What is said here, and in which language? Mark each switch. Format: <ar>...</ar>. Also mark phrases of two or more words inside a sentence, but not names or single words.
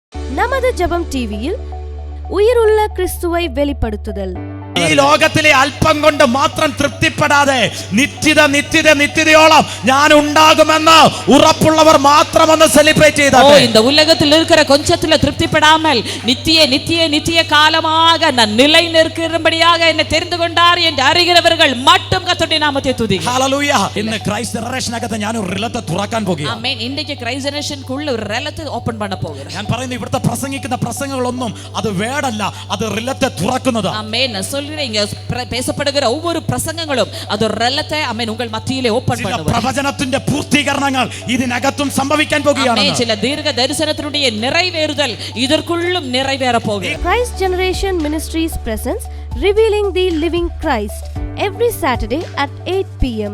<ta>நமது ஜெபம் டிவியில் உயிருள்ள கிறிஸ்துவை வெளிப்படுத்துதல்.</ta> <ml>ഈ ലോകത്തിലെ അല്പം കൊണ്ട് മാത്രം തൃപ്തിപ്പെടാതെ നിത്യതയോളം ഞാൻ ഉണ്ടാകുമെന്ന് ഉറപ്പുള്ളവർ മാത്രം ഒന്ന് സെലിബ്രേറ്റ് ചെയ്താട്ടെ.</ml> <ta>இந்த உலகத்தில் இருக்கிற கொஞ்சத்துல திருப்திப்படாமல் நித்திய காலமாக நான் நிலை நிற்கிறபடியாக என்னை தெரிந்து கொண்டார் என்று அறிகிறவர்கள் மட்டும் கர்த்தருடைய நாமத்தை துதிங்க.</ta> <ml>ഹല്ലേലൂയ. ഇന്ന് ക്രൈസ്റ്റ് ജനറേഷനകത്ത് ഞാൻ ഒരു റിലത്തെ തുറക്കാൻ പോകുകയാണ്. ആമേൻ. ഇന്നേക്ക് ക്രൈസ്റ്റ് ജനറേഷൻക്കുള്ള ഒരു റിലത്തെ ഓപ്പൺ பண்ண പോകുകയാണ്. ഞാൻ പറയുന്നു ഇവിടുത്തെ പ്രസംഗിക്കുന്ന പ്രസംഗങ്ങളൊന്നും അത് വേടല്ല, അത് റിലത്തെ തുറക്കുന്നതാണ്. ആമേൻ.</ml> <ta>சொல்றீங்க பேசப்படுகிற ஒவ்வொரு பிரசங்கங்களும் அது ஒரு</ta> <ml>റിലത്തെ ആമേൻ</ml> <ta>உங்கள் மத்தியிலே ஓபன் பண்ணுவார்.</ta> <ml>പ്രവചനത്തിന്റെ പൂർത്തീകരണങ്ങൾ ഇതിനകത്തും സംഭവിക്കാൻ പോകുകയാണ്. ആമേൻ. ചില ദീർഘ ദർശനത്തിനുடைய</ml> <ta>நிறைவேறுதல் இதற்குள்ளும் நிறைவேற போகிறது.</ta> <en>Christ Generation Ministries presents Revealing the Living Christ every Saturday at 8 p.m.</en>